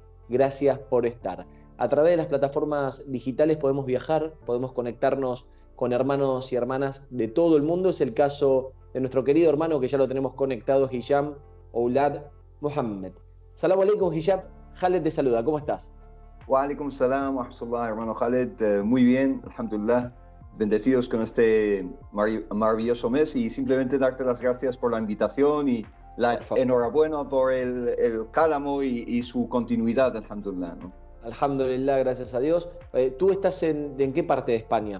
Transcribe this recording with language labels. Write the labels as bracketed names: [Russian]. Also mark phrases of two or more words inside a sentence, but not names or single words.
[Spanish] Gracias por estar. A través de las plataformas digitales podemos viajar, podemos conectarnos con hermanos y hermanas de todo el mundo. Es el caso de nuestro querido hermano, que ya lo tenemos conectado, Hisham Oulad Mohammed. [Arabic] السلام عليكم, Hisham. [Spanish] Khaled te saluda, ¿cómo estás? [Arabic] وعليكم السلام ورحمة الله, [Spanish] hermano Khaled. Muy bien, alhamdulillah. Bendecidos con este maravilloso mes, y simplemente darte las gracias por la invitación y la enhorabuena por el Cálamo y su continuidad, alhamdulillah, ¿no? Alhamdulillah, gracias a Dios. ¿Tú estás en qué parte de España?